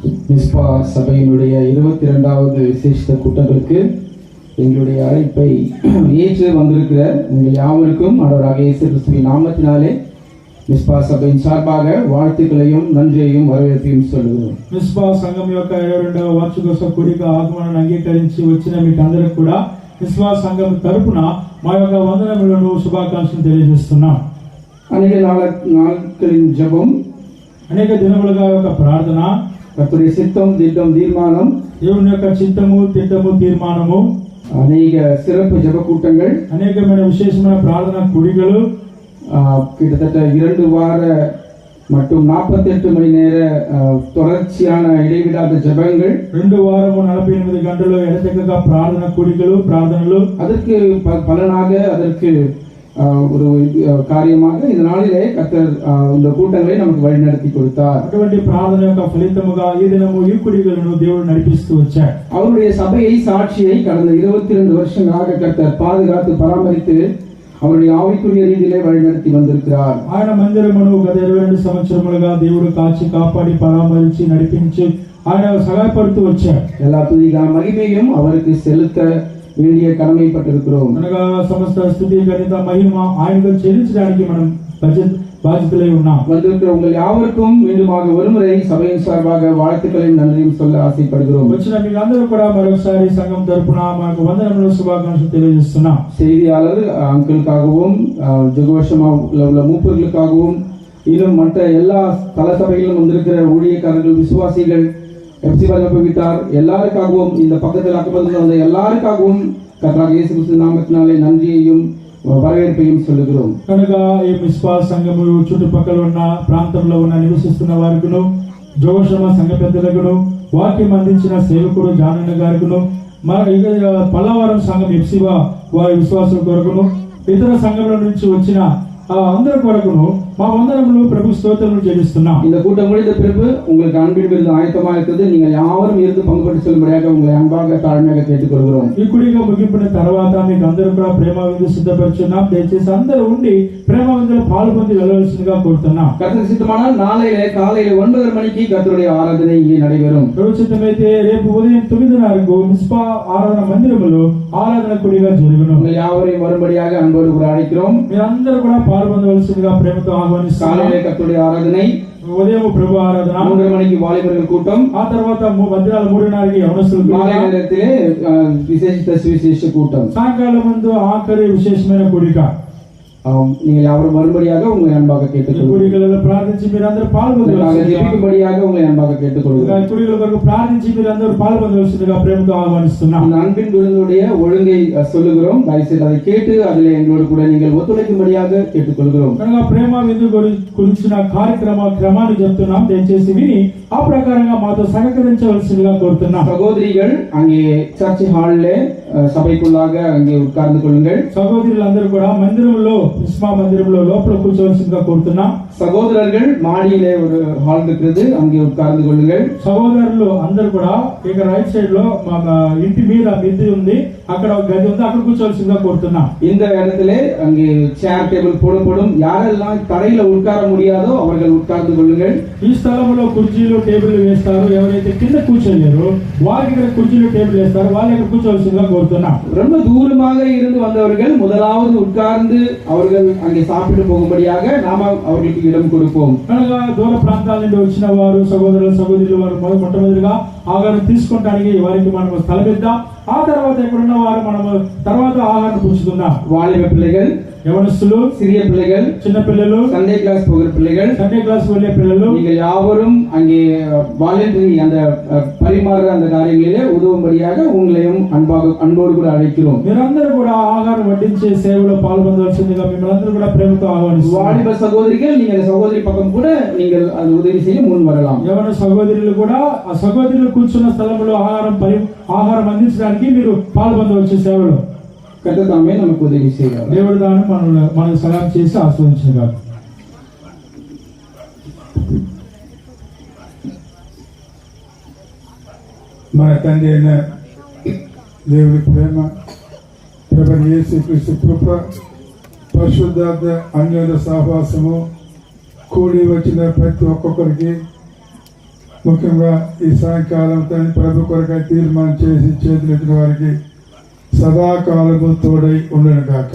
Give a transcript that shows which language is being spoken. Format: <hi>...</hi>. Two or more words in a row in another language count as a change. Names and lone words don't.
<ta>மிஸ்பா சபையினுடைய 22வது விசேஷ கூட்டங்களுக்கு எங்களுடைய அழைப்பை ஏற்று வந்திருக்கிற உங்கள் யாவருக்கும் ஆண்டவராக இயேசு கிறிஸ்துவின் நாமத்தினாலே மிஸ்பா சபை சார்பாக வாழ்த்துக்களையும் நன்றியையும் வரவேற்பையும் சொல்லுகிறோம்.</ta> <te>మిస్పా సంఘం యొక్క 22వ వార్షికోత్సవ కూడిక ఆగమనాన్ని అంగీకరించి వచ్చిన మీకు అందరికి కూడా మిస్పా సంఘం తరపున మా యొక్క వందనములను శుభాకాంక్షలు తెలియజేస్తున్నాం.</te> <ta>అనేక నాட்களின் ஜெபம்,</ta> <te>అనేక దినములుగా యొక్క ప్రార్థన, కర్తరుడి చిత్తం, దిట్టం, తీర్మానం, దేవుని యొక్క చిత్తము, తిట్టము, తీర్మానము,</te> <ta>అనేక சிறப்பு ஜெப கூட்டங்கள்,</ta> <te>అనేకమైన విశేషమైన ప్రార్థన కూడికలు,</te> <ta>கிட்டத்தட்ட 2 வார மற்றும் 48 மணி நேர தொடர்ச்சியான இடைவிடாத ஜெபங்கள்,</ta> <te>2 வாரము 48 గంటలు ఎడతెగక ప్రార్థన కూడికలు, ప్రార్థనలు,</te> <ta>அதற்கு பலனாக அதற்கு ஒரு காரியமாக இந்த நாளிலே கர்த்தர் இந்த கூட்டங்களை நமக்கு வழிநடத்தி கொடுத்தார்.</ta> <te>అటువంటి ప్రార్థన యొక్క ఫలితముగా ఈ దినము ఈ కూడికలను దేవుడు నడిపిస్తూ వచ్చాడు.</te> <ta>அவருடைய சபையை சாட்சியை கடந்த 22 வருஷங்களாக கர்த்தர் பாதுகாத்து பராமரித்து அவருடைய ஆவிக்குரிய ரீதியிலே வழிநடத்தி வந்திருக்கிறார்.</ta> <te>ఆయన మందిరమును గత 22 సంవత్సరములుగా దేవుడు కాచి కాపాడి పరామరించి నడిపించి ఆయన సహాయపడుతూ వచ్చాడు.</te> <ta>எல்லா துதிக மகிமையும் அவருக்கு செலுத்த வேண்டிய கடமைப்பட்டிருக்கிறோம்.</ta> <te>అనగా సమస్త స్తుతి ఘనత మహిమ ఆయనకు చెల్లించడానికి మనం బాధ్యతలై ఉన్నాం.</te> <ta>வந்திருக்கிற உங்கள் யாவருக்கும் மீண்டுமாக ஒருமுறை சபையின் சார்பாக வாழ்த்துக்களையும் நன்றியும் சொல்ல ஆசைப்படுகிறோம்.</ta> <te>వచ్చిన మీకు అందరూ కూడా మరొకసారి సంఘం తరపున మాకు వందనములు శుభాకాంక్షలు తెలియజేస్తున్నాం.</te> <ta>செய்தியாளர் அங்கிளுக்காகவும் ஜெகோஷமா உள்ள மூப்பர்களுக்காகவும் இன்னும் மற்ற எல்லா தல சபைகளிலும் வந்திருக்கிற ஊழியக்காரர்கள், விசுவாசிகள், எஃப்சி வல்லபவித்தார் எல்லாருக்காகவும் இந்த பக்கத்தில் அக்கபத்தில் வந்த எல்லாருக்காகவும் கர்த்தராகிய இயேசு கிறிஸ்து நாமத்தினாலே நன்றியையும் வரவேற்பையும் சொல்லுகிறோம்.</ta> <te>కనుక ఈ మిస్పా సంఘము చుట్టుపక్కల ఉన్న ప్రాంతంలో ఉన్న నివసిస్తున్న వారికును, జోషమ సంఘ పెద్దలకును, వాక్యం అందించిన సేవకుడు జానన్న గారికును, పల్లవరం సంఘం ఎఫ్సివా వారి విశ్వాసుల కొరకును, ఇతర సంఘముల నుంచి వచ్చిన అందరి కొరకును మా వందనములు ప్రభు స్తోత్రములు చెల్లిస్తున్నాం.</te> <ta>இந்த கூட்டம் முடிந்த பிறகு உங்களுக்கு அன்பின் விருந்து ஆயத்தமாக இருக்கிறது. நீங்கள் யாவரும் இருந்து பங்கு பெற்று செல்லும்படியாக உங்களை அன்பாக தாழ்மையாக கேட்டுக்கொள்கிறோம்.</ta> <te>ఈ కూడిక ముగింపున తర్వాత మీకు అందరూ కూడా ప్రేమ విందు సిద్ధపరుచున్నాం. దయచేసి అందరూ ఉండి ప్రేమ విందులో పాల్గొని వెళ్ళవలసిందిగా కోరుతున్నాం.</te> <ta>கர்த்தர் சித்தமானால் நாளையிலே காலையில 9:30 மணிக்கு கர்த்தருடைய ஆராதனை இங்கே நடைபெறும்.</ta> <te>ప్రభు చిత్తమైతే రేపు ఉదయం 9:30కు మిస్పా ఆరాధన మందిరములో ఆరాధన కూడిక జరుగును.</te> <ta>உங்கள் யாவரையும் வரும்படியாக அன்போடு கூட அழைக்கிறோம்.</ta> <te>మీరందరూ కూడా పాల్గొనవలసిందిగా ప్రేమతో ఆహ్వానిస్తున్నాం.</te> <ta>காலையிலே கர்த்தருடைய ஆராதனை,</ta> <te>ఉదయం ప్రభు ఆరాధన,</te> <ta>3:30 மணிக்கு வாலிபர்கள் கூட்டம்,</ta> <te>ఆ తర్వాత మధ్యాహ్నం 3:30కి యవనస్తుల</te> <ta>மாலை நேரத்திலே விசேஷித்த சுவிசேஷ கூட்டம்,</ta> <te>సాయంకాలం ముందు ఆఖరి విశేషమైన కూడిక.</te> <ta>நீங்கள் யாவரும் வரும்படியாக உங்களை அன்பாக கேட்டுக்கொள்கிறோம்.</ta> <te>కూడికలలో ప్రార్థించి మీరందరూ పాల్గొనవలసిందిగా,</te> <ta>ஜெபிக்கும்படியாக உங்களை அன்பாக கேட்டுக்கொள்கிறோம்.</ta> <te>కూడికల కొరకు ప్రార్థించి మీరందరూ పాల్గొనవలసిందిగా ప్రేమతో ఆహ్వానిస్తున్నాం.</te> <ta>இந்த அன்பின் விருந்துடைய ஒழுங்கை சொல்லுகிறோம். தயவுசெய்து அதை கேட்டு அதில் எங்களோடு கூட நீங்கள் ஒத்துழைக்கும்படியாக கேட்டுக்கொள்கிறோம்.</ta> <te>కనుక ప్రేమ విందు గురించిన క్రమాన్ని చెప్తున్నాం. దయచేసి విని ఆ ప్రకారంగా మాతో సహకరించవలసిందిగా కోరుతున్నాం.</te> <ta>சகோதரிகள் அங்கே</ta> <en>church hallile</en> <ta>சபைக்குள்ளாக அங்கே உட்கார்ந்து கொள்ளுங்கள்.</ta> <te>సహోదరులందరూ కూడా మందిరంలో, మిస్పా మందిరంలో లోపల కూర్చోవలసిందిగా కోరుతున్నాం.</te> <ta>சகோதரர்கள் மாடியிலே ஒரு ஹால் இருக்கிறது, அங்கே உட்கார்ந்து கொள்ளுங்கள்.</ta> <te>సహోదరులు అందరూ కూడా ఇక</te> <en>right side</en> <te>లో మా ఇంటి మీద మిద్ది ఉంది, అక్కడ ఒక గది ఉంది, అక్కడ కూర్చోవలసిందిగా కోరుతున్నాం.</te> <ta>இந்த இடத்திலே அங்கே</ta> <en>chair table</en> <ta>போடப்படும். யாரெல்லாம் தரையில உட்கார முடியாதோ அவர்கள் உட்கார்ந்து கொள்ளுங்கள்.</ta> <te>ఈ స్థలంలో కుర్చీలు టేబుల్ వేస్తారు. ఎవరైతే కింద కూర్చోలేరు వారికి ఇక్కడ కుర్చీలు టేబుల్ వేస్తారు, వాళ్ళు ఇక్కడ కూర్చోవలసిందిగా కోరుతున్నాం.</te> <ta>ரொம்ப தூரமாக இருந்து வந்தவர்கள் முதலாவது உட்கார்ந்து அவர்கள் அங்கே சாப்பிட்டு போகும்படியாக நாம அவர்களுக்கு இடம் கொடுப்போம்.</ta> <te>కనుక దూర ప్రాంతాల నుండి వచ్చిన వారు సహోదరులు వారు మొట్టమొదటిగా ఆహారం తీసుకోవడానికి వారికి మనం స్థలం ఇద్దాం. ఆ తర్వాత ఎక్కడున్న వారు మనం తర్వాత ఆహారం పుచ్చుకుందాం.</te> <ta>வாலிப பிள்ளைகள்,</ta> <te>యవనస్తులు,</te> <ta>சிறிய பிள்ளைகள்,</ta> <te>చిన్న పిల్లలు,</te> <en>Sunday class</en> <ta>போகிற பிள்ளைகள்,</ta> <en>Sunday class</en> <te>వెళ్ళే పిల్లలు,</te> <ta>நீங்கள் யாவரும் அங்கே வாலண்டரி அந்த பரிமாறுற அந்த காரியங்களிலே உதவும்படியாக உங்களையும் அன்போடு கூட அழைக்கிறோம்.</ta> <te>మీరందరూ కూడా ఆహారం వడ్డించే సేవలో పాల్గొనవలసిందిగా మిమ్మల్ని అందరూ కూడా ప్రేమతో ఆహ్వానిస్తున్నాం.</te> <ta>வாலிப சகோதரிகள், நீங்கள் சகோதரி பக்கம் கூட நீங்கள் அது உதவி செய்ய முன் வரலாம்.</ta> <te>యవన సహోదరులు కూడా ఆ సహోదరులు కూర్చున్న స్థలంలో ఆహారం అందించడానికి మీరు పాల్గొనవచ్చు సేవలో.</te> <ta>கர்த்தர் தாமே நமக்கு உதவி செய்வார்.</ta> <te>దేవుడు దాన్ని మనకు సహాయం చేసి ఆశీర్వదించగలరు. మన తండ్రి అయిన దేవుని ప్రేమ, ప్రభువైన యేసుక్రీస్తు కృప, పరిశుద్ధాత్మ అన్యోన్య సహవాసము కూడి వచ్చిన ప్రతి ఒక్కొక్కరికి ముఖ్యంగా ఈ సాయంకాలం తండ్రి ప్రభు కొరకై తీర్మానం చేసి చేతులెత్తిన వారికి సదాకాలము తోడై ఉండను గాక.</te>